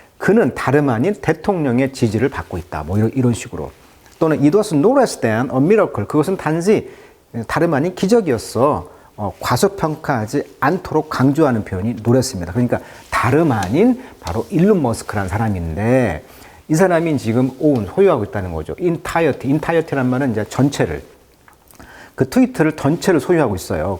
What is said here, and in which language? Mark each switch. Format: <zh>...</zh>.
<ko>그는 다름 아닌 대통령의 지지를 받고 있다. 뭐 이런 식으로. 또는</ko> <en>it was no less than a miracle.</en> <ko>그것은 단지 다름 아닌 기적이었어. 과소평가하지 않도록 강조하는 표현이 노랬습니다. 그러니까 다름 아닌 바로 일론 머스크라는 사람인데 이 사람이 지금 소유하고 있다는 거죠. entirety란 말은 이제 전체를 그 트윗을 전체를 소유하고 있어요.</ko>